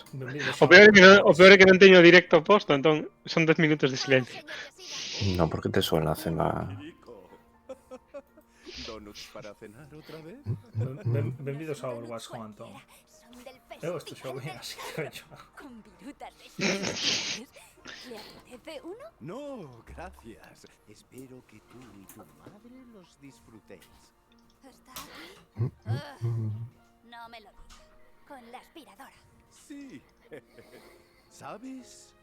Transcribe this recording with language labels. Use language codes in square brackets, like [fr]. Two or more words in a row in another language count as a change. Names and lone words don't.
[gl] O peor é que non teño directo posto, entón son 10 minutos de silencio. Non, porque te suena a cena... [es] ¿Donuts para cenar otra vez? [gl] Benvidos a Overwatch, Juan Antón. Eu estou xogo ben así que yo. [es] Con virutas de chiles. ¿Le apetece uno? No, gracias. Espero que tú y tu madre los disfrutéis. ¿Está aquí? No me lo diga. Con la aspiradora. Sí. ¿Sabes?